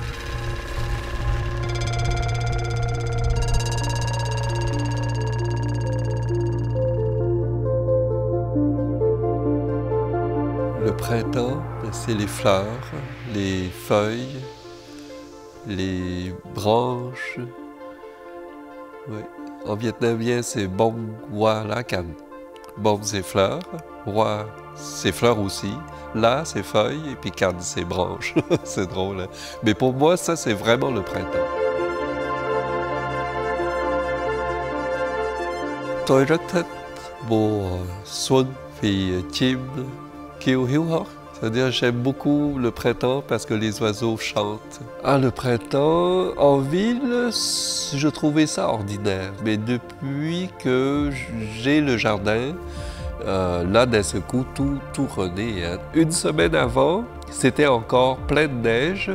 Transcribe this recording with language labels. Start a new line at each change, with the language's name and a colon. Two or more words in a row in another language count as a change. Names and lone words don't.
French: Le printemps, c'est les fleurs, les feuilles, les branches. Oui. En vietnamien, c'est
Vietnamese: bông hoa lá cành.
French: Bông, c'est fleurs. Hoa, c'est fleurs aussi. Là, c'est feuilles. Et puis cành, c'est branches. C'est drôle. Hein? Mais pour moi, ça, c'est vraiment le printemps.
Vietnamese: Tôi rất thích mùa xuân vì chim kêu hiếu hót.
French: C'est-à-dire, j'aime beaucoup le printemps parce que les oiseaux chantent. Ah, le printemps, en ville, je trouvais ça ordinaire. Mais depuis que j'ai le jardin, là, d'un seul coup, tout renaît. Hein. Une semaine avant, c'était encore plein de neige.